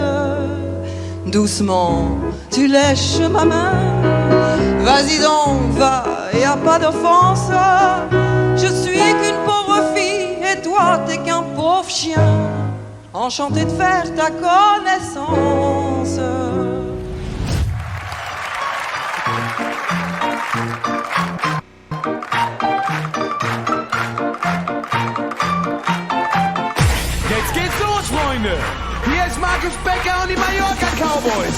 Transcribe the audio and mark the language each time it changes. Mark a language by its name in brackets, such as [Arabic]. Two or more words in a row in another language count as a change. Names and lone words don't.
[French] Doucement, tu lèches ma main, vas-y donc, va, y a pas d'offense. Je suis qu'une pauvre fille et toi t'es qu'un pauvre chien. Enchanté de faire ta connaissance. [German] Jetzt geht's los, Freunde! Hier ist Markus Becker und die Mallorca Cowboys.